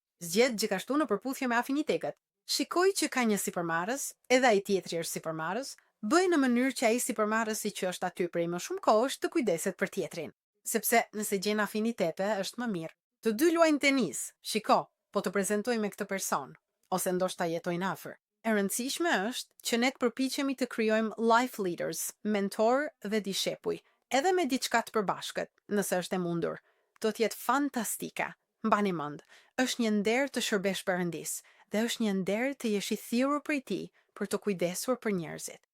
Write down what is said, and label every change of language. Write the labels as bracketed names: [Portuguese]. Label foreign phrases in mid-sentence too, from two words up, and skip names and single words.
[Albanian] Zgjedh gjithashtu në përputhje me afinitetet. Shikoj që ka një sipërmarrës, edhe ai tjetri është sipërmarrës, bëj në mënyrë që ai sipërmarrësi që është aty prej më shumë kohësh të kujdeset për tjetrin. Sepse nëse gjen afinitete, është më mirë. Të dy luajnë tenis, shiko, po të prezantoj me këtë person, ose ndoshta jetojnë afër. E rëndësishme është që ne të përpiqemi të krijojmë [English] life leaders, [Albanian] mentor dhe dishepuj, edhe me diçka të përbashkët, nëse është e mundur. Do të jetë fantastike. Mbani mend, është një nder të shërbesh Perëndis dhe është një nder të jesh i thirrur prej tij për të kujdesur për njerëzit.